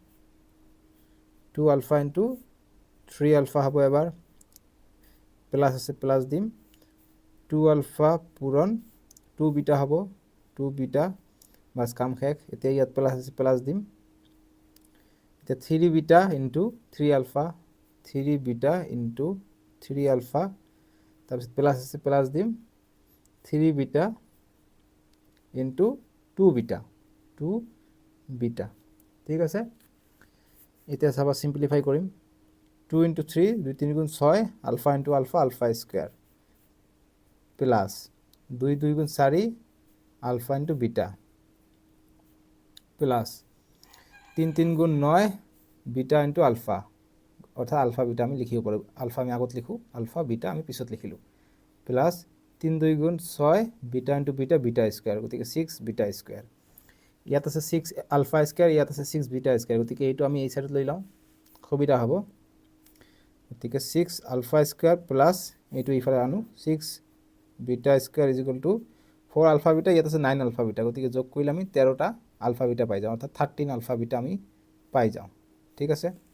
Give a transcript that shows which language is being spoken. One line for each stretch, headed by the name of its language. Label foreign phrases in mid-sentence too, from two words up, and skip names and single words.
Assamese: ইনটু 3 আলফা হ'ব এবাৰ প্লাস আছে প্লাস দিম 2 আলফা পূৰণ 2 বিটা হ'ব 2 বিটা বাস কাম শেষ এতিয়া ইয়াত প্লাস আছে প্লাস দিম এতিয়া 3
English: beta into
Assamese: 3 আলফা 3
English: beta into
Assamese: 3 আলফা তাৰপিছত প্লাস আছে প্লাস দিম 3
English: beta into
Assamese: 2 বিটা ঠিক আছে এতিয়া চাবা সিম্পলিফাই কৰিম 2 ইনটু 3 2 3 গুণ 6
English: alpha into alpha alpha square plus
Assamese: 2 2 গুণ 4
English: alpha into beta plus
Assamese: 3 3 গুণ 9
English: beta into alpha
Assamese: অর্থাৎ
English: alpha beta
Assamese: আমি লিখিব পাৰো আলফা আমি আগত লিখো
English: alpha beta
Assamese: আমি পিছত লিখিলো প্লাস 3 2 গুণ 6
English: beta into beta beta square
Assamese: গতিকে 6
English: beta square
Assamese: ইয়াত আছে 6
English: alpha square
Assamese: ইয়াত আছে 6
English: beta square
Assamese: গতিকে এইটো আমি এই সাইডত লৈ লওঁ সুবিধা হ'ব গতিকে 6
English: alpha square plus
Assamese: এইটো ইফালে আনো 6
English: beta square is equal to
Assamese: 4
English: alpha beta
Assamese: ইয়াত আছে 9
English: alpha beta
Assamese: গতিকে যোগ কৰিলে আমি 13টা
English: alpha beta
Assamese: পাই যাওঁ অৰ্থাৎ 13
English: alpha beta
Assamese: আমি পাই যাওঁ ঠিক আছে